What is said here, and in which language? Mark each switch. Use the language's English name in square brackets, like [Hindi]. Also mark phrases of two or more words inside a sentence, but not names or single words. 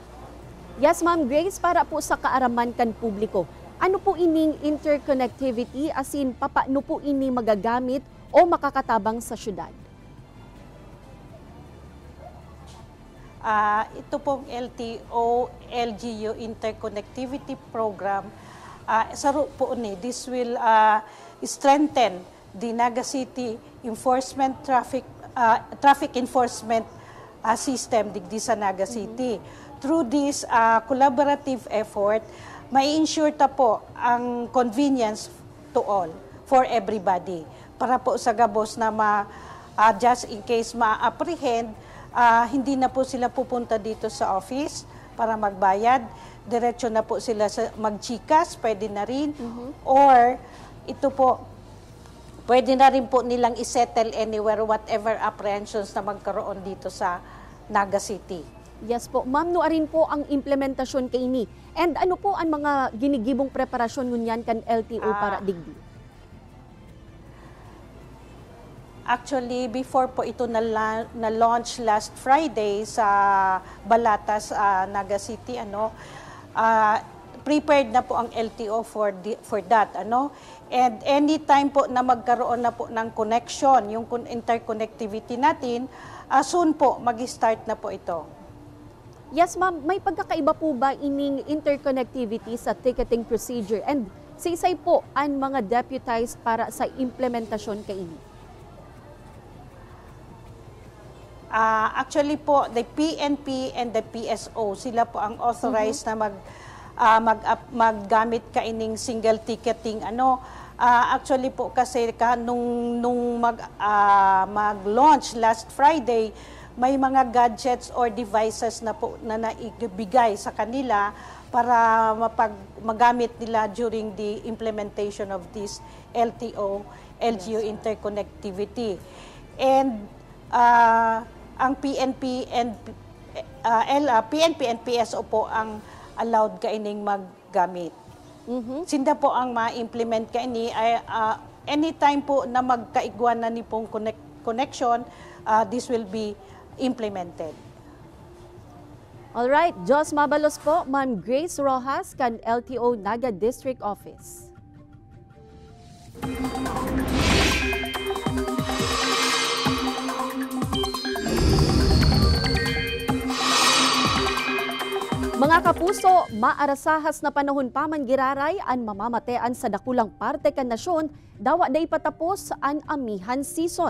[Bikol] Yes, Ma'am Grace, para po sa kaaraman kan publiko, ano po ining interconnectivity asin papaano po ini magagamit o makakatabang sa syudad? [Filipino] Ito pong LTO-LGU Interconnectivity Program, saro po ni, [English] this will strengthen the Naga City enforcement traffic enforcement system [Bikol] digdi sa Naga City. [English] Through this collaborative effort, [Bikol] may ensure ta po ang convenience [English] to all, for everybody. [Filipino] Para po sa Gabos na just in case ma-apprehend, hindi na po sila pupunta dito sa office para magbayad. Diretso na po sila sa mag-GCash, pwede na rin. Or ito po, pwede na rin po nilang isettle [English] anywhere, whatever apprehensions [Filipino] na magkaroon dito sa Naga City. Yes po. [Bikol] Ma'am, nuarin po ang implementasyon kay ini. And ano po ang mga ginigibong preparasyon ngunyan kan LTO para digdi? [Filipino] Actually, before po ito na-launch [English] last Friday [Filipino] sa Balatas, Naga City, prepared na po ang LTO [English] for that. [Filipino] And anytime po na magkaroon na po ng connection, yung interconnectivity natin, soon po mag-start na po ito. Yes, ma'am. [Bikol] May pagkakaiba po ba ining interconnectivity sa ticketing procedure? And sa po ang mga deputized para sa implementasyon kaini? Actually po, [English] the PNP and the PSO, [Filipino] sila po ang authorized na maggamit kaining [English] single ticketing. [Filipino] Actually po kasi nung mag-launch [English] last Friday, [Filipino] may mga [English] gadgets or devices [Filipino] na po na naibigay sa kanila para magamit nila [English] during the implementation of this LTO, LGU interconnectivity. [Filipino] And ang PNP and PSO po ang allowed kaining maggamit. [Bikol] Sinda po ang ma-implement kaini ay anytime po na magkaigwan na ni pong connection, [English] this will be implemented. [Bikol] Alright, Jos Mabalos po, Ma'am Grace Rojas, kan LTO Naga District Office. Mga kapuso, maarasahas na panahon pa man giraray ang mamamatean sa dakulang parte kan nasyon, dawa day patapos ang amihan season.